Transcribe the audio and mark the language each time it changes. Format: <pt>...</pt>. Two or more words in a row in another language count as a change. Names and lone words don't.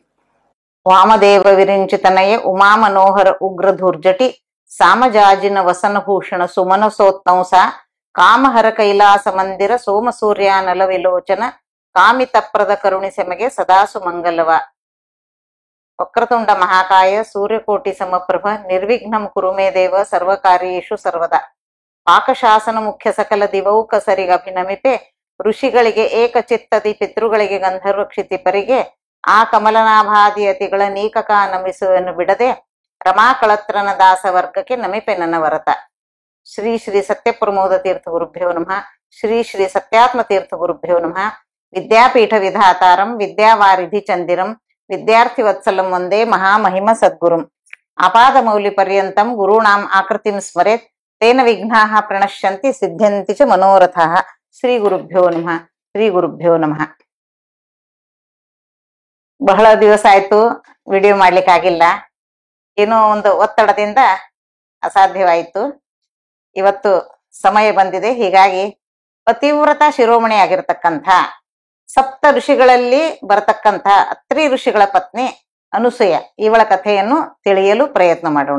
<kn>ವಾಮದೇವ ವಿರಿಂಚಿತನಯ ಉಮಾ ಮನೋಹರ ಉಗ್ರಧೂರ್ಜಟಿ ಸಾಮಜಾಜಿನ ವಸನಭೂಷಣ ಸುಮನಸೋತ್ತಂಸ ಕಾಮಹರ ಕೈಲಾಸ ಮಂದಿರ ಸೋಮ ಸೂರ್ಯಾನಲ ವಿಲೋಚನ ಕಾಮಿತಪ್ರದ ಕರುಣಿ ಸೆಮಗೆ ಸದಾಸು ಮಂಗಲವ.</kn> <sa>ವಕ್ರತುಂಡ ಮಹಾಕಾಯ ಸೂರ್ಯಕೋಟಿ ಸಮಪ್ರಭ ನಿರ್ವಿಘ್ನಂ ಕುರು ಮೇ ದೇವ ಸರ್ವಕಾರ್ಯೇಷು ಸರ್ವದಾ.</sa> <kn>ಪಾಕಶಾಸನ ಮುಖ್ಯ ಸಕಲ ದಿವೌಕ ಸರಿಗಭಿನಮಿಪೆ ಋಷಿಗಳಿಗೆ ಏಕಚಿತ್ತದಿ ಪಿತೃಗಳಿಗೆ ಗಂಧರ್ವ ಕ್ಷಿತಿಪರಿಗೆ ಆ ಕಮಲನಾಭಾದಿ ಅತಿಗಳ ನೀಕಕ ನಮಿಸುವನ್ನು ಬಿಡದೆ ರಮಾಕಳತ್ರನ ದಾಸ ವರ್ಗಕ್ಕೆ ನಮಿಪೆ ನನ್ನ ವರತ.</kn> <sa>ಶ್ರೀ ಶ್ರೀ ಸತ್ಯಪ್ರಮೋದ ತೀರ್ಥ ಗುರುಭ್ಯೋ ನಮಃ. ಶ್ರೀ ಶ್ರೀ ಸತ್ಯಾತ್ಮ ತೀರ್ಥ ಗುರುಭ್ಯೋ ನಮಃ. ವಿದ್ಯಾಪೀಠ ವಿಧಾತಾರಂ ವಿದ್ಯಾವಾರಿಧಿ ಚಂದಿರಂ ವಿದ್ಯಾರ್ಥಿ ವತ್ಸಲಂ ವಂದೇ ಮಹಾಮಹಿಮ ಸದ್ಗುರುಂ. ಅಪಾದ ಮೌಲಿ ಪರ್ಯಂತಂ ಗುರುಣಾಂ ಆಕೃತಿಂ ಸ್ಮರೇತ್ ತೇನ ವಿಘ್ನಾಃ ಪ್ರಣಶ್ಯಂತಿ ಸಿದ್ಧ್ಯಂತಿ ಚ ಮನೋರಥಾಃ. ಶ್ರೀ ಗುರುಭ್ಯೋ ನಮಃ. ಶ್ರೀ ಗುರುಭ್ಯೋ ನಮಃ.</sa> <kn>ಬಹಳ ದಿವಸ ಆಯ್ತು ವಿಡಿಯೋ ಮಾಡ್ಲಿಕ್ಕಾಗಿಲ್ಲ. ಏನೋ ಒಂದು ಒತ್ತಡದಿಂದ ಅಸಾಧ್ಯವಾಯಿತು. ಇವತ್ತು ಸಮಯ ಬಂದಿದೆ. ಹೀಗಾಗಿ ಪತಿವ್ರತ ಶಿರೋಮಣಿ ಆಗಿರತಕ್ಕಂಥ ಸಪ್ತ ಋಷಿಗಳಲ್ಲಿ ಬರತಕ್ಕಂಥ ಅತ್ರಿ ಋಷಿಗಳ ಪತ್ನಿ ಅನುಸೂಯ ಇವಳ ಕಥೆಯನ್ನು ತಿಳಿಯಲು ಪ್ರಯತ್ನ ಮಾಡೋಣ.</kn>